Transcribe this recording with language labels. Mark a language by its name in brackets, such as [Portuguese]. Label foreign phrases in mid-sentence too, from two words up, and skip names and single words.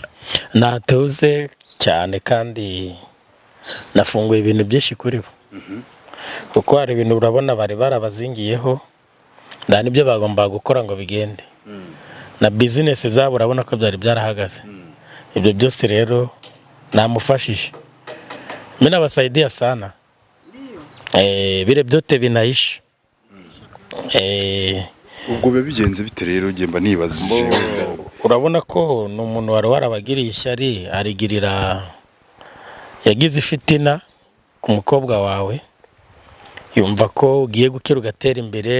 [Kinyarwanda] Natuze cyane kandi nafunguye ibintu byinshi kuri bo. Kuko hari ibintu urabona bari barabazingiyeho, nda nibyo bagomba gukora ngo bigende. Na business zabo urabona ko byari byarahagaze. Ibyo byose rero namufashije. [Swahili] Mimi nabasaidia sana. Bire byote binaisha. [Kinyarwanda] Ubwo bigenze bite rero ngemba nibazije. Urabona ko n'umuntu wari warabagiriye ishyari, arigirira yagize fitina ku mukobwa wawe, yumva ko ugiye gukira ugatera imbere.